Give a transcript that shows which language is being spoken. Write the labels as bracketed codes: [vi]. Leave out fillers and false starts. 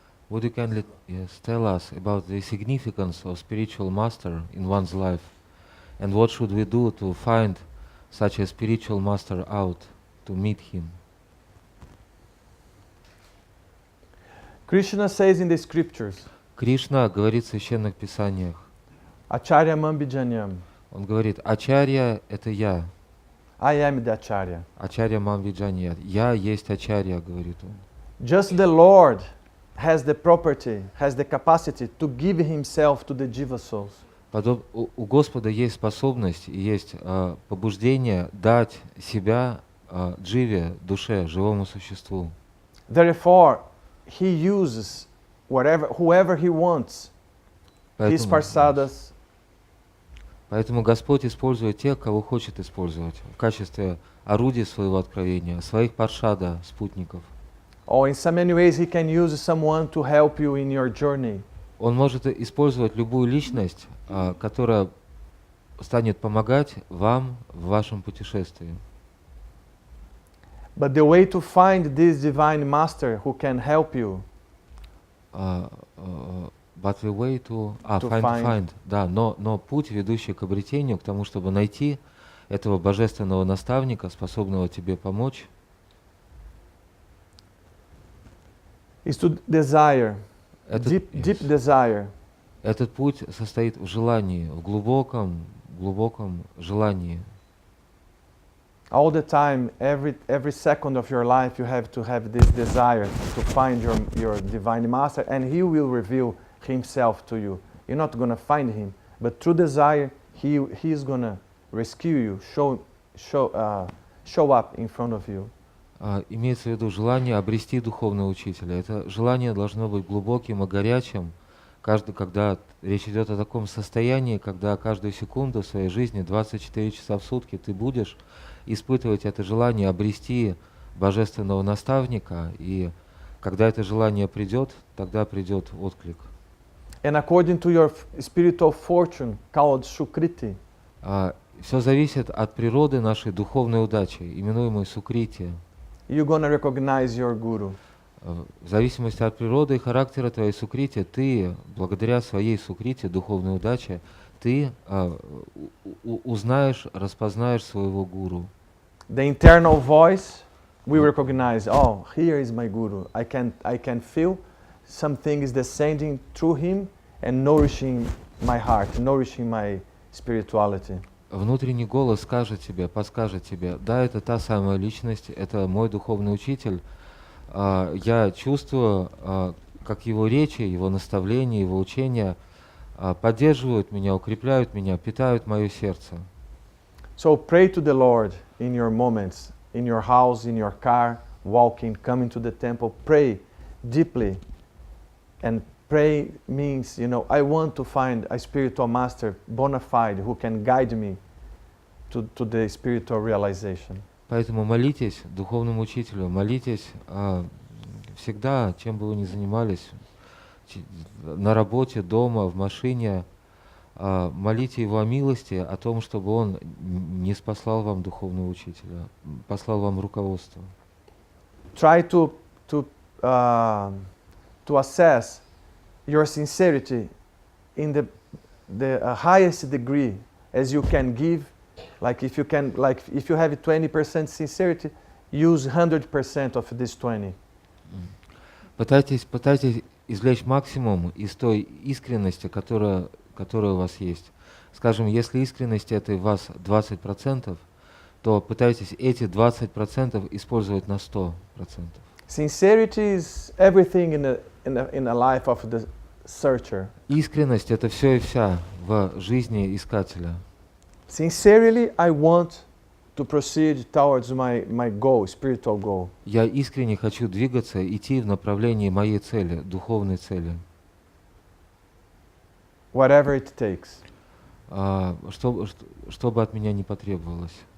[en] Would you kindly tell us about the significance of spiritual master in one's life, and what should we do to find such a spiritual master out, to meet him? Krishna says in the scriptures, [ru] Кришна говорит в священных писаниях. [sa] Acharya Mambijanyam. [ru] Он говорит, Ачарья — это я. [en] I am the Acharya. [sa] Ачарья Мамвиджанья. [ru] Я есть Ачарья, говорит он. [en] Just the Lord has the property, has the capacity to give himself to the jiva souls. [ru] У Господа есть способность и есть побуждение дать себя дживе, душе, живому существу. [en] Therefore, he uses whoever he wants, his parsadas. [ru] Поэтому Господь использует тех, кого хочет использовать в качестве орудия своего откровения, своих паршада, спутников. [en] Or in so many ways he can use someone to help you in your journey. [ru] Он может использовать любую личность, которая станет помогать вам в вашем путешествии. [en] But the way to find this divine master who can help you. But the way to find. [ru] Да, но путь, ведущий к обретению, к тому, чтобы найти этого божественного наставника, способного тебе помочь, [en] is to desire, deep desire. [ru] Этот путь состоит в желании, в глубоком желании. [en] All the time, every second of your life, you have to have this desire to find your divine master, and he will reveal himself to you. You're not going to find him, but through desire, he is going to rescue you, show up in front of you. [ru] Имеется в виду желание обрести духовного учителя. Это желание должно быть глубоким и горячим, когда речь идет о таком состоянии, когда каждую секунду в своей жизни, 24 часа в сутки, ты будешь испытывать это желание обрести божественного наставника, и когда это желание придет, тогда придет отклик. [en] And according to your spiritual fortune, called Sukriti. [ru] Все зависит от природы нашей духовной удачи, именуемой Сукрити. [en] You're gonna recognize your guru. [ru] В зависимости от природы и характера твоей Сукрити, ты, благодаря своей Сукрити, духовной удаче, ты узнаешь, распознаешь своего гуру. [en] The internal voice, we recognize, oh, here is my guru. I can feel something is descending through him and nourishing my heart, nourishing my spirituality. [ru] Внутренний голос скажет тебе, подскажет тебе, да, это та самая личность, это мой духовный учитель. Я чувствую, как его речи, его наставления, его учения поддерживают меня, укрепляют меня, питают мое сердце. [en] So pray to the Lord in your moments, in your house, in your car, walking, coming to the temple. Pray deeply. And pray means, I want to find a spiritual master, bona fide, who can guide me to the spiritual realization. [ru] Поэтому молитесь духовному учителю, молитесь всегда, чем бы вы ни занимались, на работе, дома, в машине, молите его о милости, о том, чтобы он не спаслал вам духовного учителя, послал вам руководство. [en] Try to assess your sincerity in the highest degree as you can give. Like if you have 20% sincerity, use 100% of this 20. [ru] Пытайтесь извлечь максимум из той искренности, которая у вас есть. Скажем, если искренность это у вас 20%, то пытайтесь эти 20% использовать на 100%. [en] Sincerity is everything in the life of the searcher. [ru] Искренность это все и вся в жизни искателя. [en] Sincerely, I want to proceed towards my goal, spiritual goal. [ru] Я искренне хочу двигаться, идти в направлении моей цели, духовной цели. [en] Whatever it takes. [ru] Что бы от меня не потребовалось.